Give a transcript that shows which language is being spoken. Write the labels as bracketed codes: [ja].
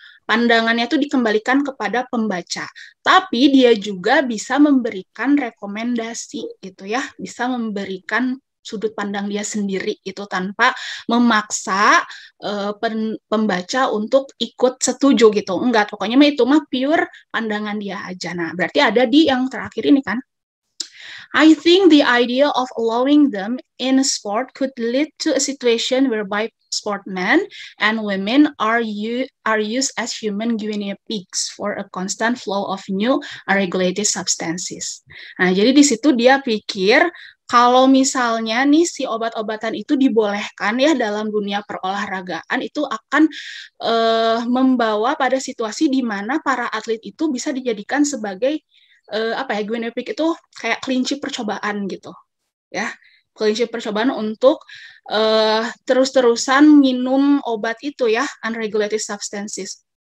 [id] Pandangannya itu dikembalikan kepada pembaca. Tapi dia juga bisa memberikan rekomendasi gitu ya, bisa memberikan sudut pandang dia sendiri itu tanpa memaksa pembaca untuk ikut setuju gitu. Enggak, pokoknya itu mah pure pandangan dia aja. Nah, berarti ada di yang terakhir ini kan. [en] I think the idea of allowing them in a sport could lead to a situation whereby sportmen and women are used as human guinea pigs for a constant flow of new unregulated substances. [id] Nah, jadi di situ dia pikir kalau misalnya nih si obat-obatan itu dibolehkan ya dalam dunia perolahragaan, itu akan membawa pada situasi di mana para atlet itu bisa dijadikan sebagai apa ya, guinea pig itu kayak kelinci percobaan gitu ya, kelinci percobaan untuk terus-terusan minum obat itu ya, [en] unregulated substances.